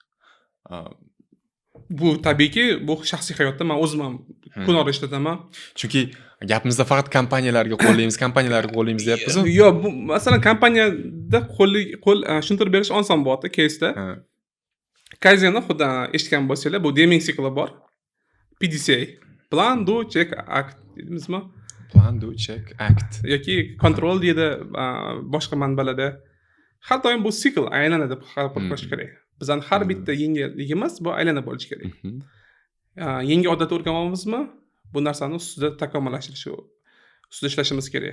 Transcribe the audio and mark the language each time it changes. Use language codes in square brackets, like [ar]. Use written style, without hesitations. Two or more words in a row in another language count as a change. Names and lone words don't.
[uz] Bu tabiiyki, bu shaxsiy hayotda men o'zim ham kunora ishlataman. Chunki gapimizda faqat kompaniyalarga qo'llaymiz deyapmiz. Yo'q, bu masalan kompaniyada qo'l tushuntirib berish oson bo'ladi кейsda. Kaizenni xuddi eshitgan bo'lsanglar, bu deming sikli bor. PDCA, [en] Plan, Do, Check, Act [uz] deymizmi? [en] Plan, Do, Check, Act [uz] yoki control deydi boshqa manbalarda. Har doim bu sikl aylanadi, har bir qilish kerak. Bizning har bitta yengilligimiz bu aylana bo'lishi kerak. Yangi odat o'rganamizmi? Bu narsani ustida takomillashtirish, ustida ishlashimiz kerak.